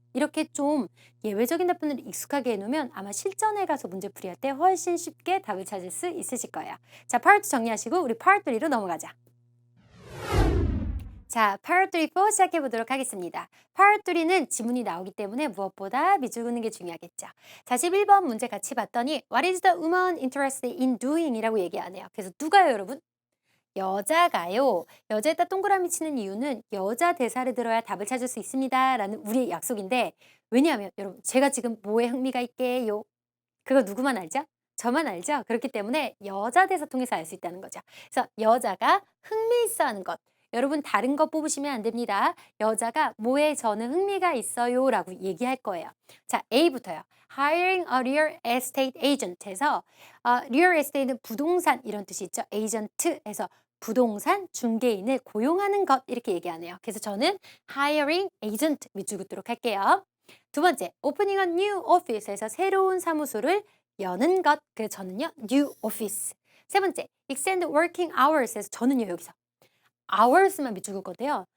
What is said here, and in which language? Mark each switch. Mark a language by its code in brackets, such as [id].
[ko] 이렇게 좀 예외적인 답변을 익숙하게 해놓으면 아마 실전에 가서 문제 풀이할 때 훨씬 쉽게 답을 찾을 수 있으실 거예요. 자, Part 2 정리하시고 우리 Part 3로 넘어가자. 자, Part 3 4 시작해 보도록 하겠습니다. Part 3는 지문이 나오기 때문에 무엇보다 밑줄 긋는 게 중요하겠죠. 41번 문제 같이 봤더니 [en] What is the woman interested in doing? [ko] 이라고 얘기하네요. 그래서 누가요, 여러분? 여자가요. 여자에다 동그라미 치는 이유는 여자 대사를 들어야 답을 찾을 수 있습니다. 라는 우리의 약속인데 왜냐하면 여러분 제가 지금 뭐에 흥미가 있게요? 그거 누구만 알죠? 저만 알죠? 그렇기 때문에 여자 대사 통해서 알 수 있다는 거죠. 그래서 여자가 흥미있어 하는 것. 여러분 다른 거 뽑으시면 안 됩니다. 여자가 뭐에 저는 흥미가 있어요 라고 얘기할 거예요. 자, A부터요. [en] Hiring a real estate agent [ko] 에서 real estate는 부동산 이런 뜻이 있죠. agent에서 부동산 중개인을 고용하는 것 이렇게 얘기하네요. 그래서 저는 hiring agent 밑줄 긋도록 할게요. 두 번째, [en] opening a new office [ko] 에서 새로운 사무소를 여는 것. 그래서 저는요, new office. 세 번째, [en] extend working hours [ko] 에서 저는요, 여기서 hours만 밑줄 긋거든요.